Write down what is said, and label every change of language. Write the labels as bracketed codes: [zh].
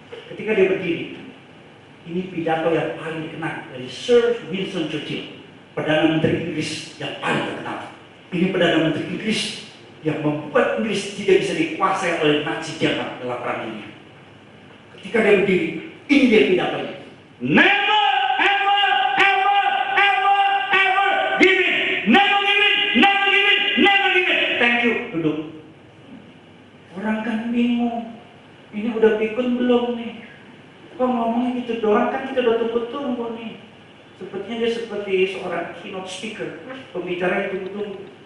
[id] Ketika dia berdiri, ini pidato yang paling dikenal dari Sir Winston Churchill, Perdana Menteri Inggris yang paling terkenal. Ini Perdana Menteri Inggris yang membuat Inggris tidak bisa dikuasai oleh Nazi Jerman dalam perang dunia. Ketika dia berdiri, ini dia pidatonya. [en] Never, ever, ever, ever, ever give in. Never give in, never give in, never give in. Thank you. [id] Duduk. Orang kan bingung. Ini udah pikun belum nih? Kok ngomongnya gitu doang, kan kita udah tunggu-tunggu nih. Sepertinya dia seperti seorang keynote speaker, pembicara yang tunggu-tunggu.